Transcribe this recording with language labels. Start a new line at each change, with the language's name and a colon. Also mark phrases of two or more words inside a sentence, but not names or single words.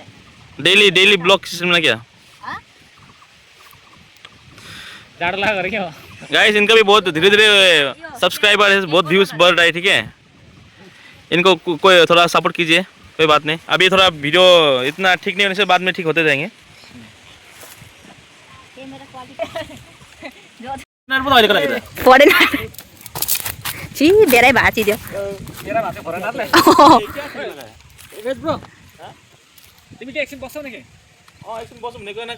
English: daily blog system
Hindi: में क्या डाड़ लगा कर क्या गाइस। इनका भी बहुत धीरे धीरे सब्सक्राइबर है, बहुत व्यूज बढ़ रहा है। ठीक है, इनको कोई थोड़ा सपोर्ट कीजिए, कोई बात नहीं। अभी थोड़ा वीडियो इतना ठीक नहीं होने से बाद में ठीक होते जाएंगे।
Nepali: पढेन छि धेरै भाँचिदियो। तिमी के एकछिन बस्छौ नि के? एकछिन बसौँ भनेको हैन,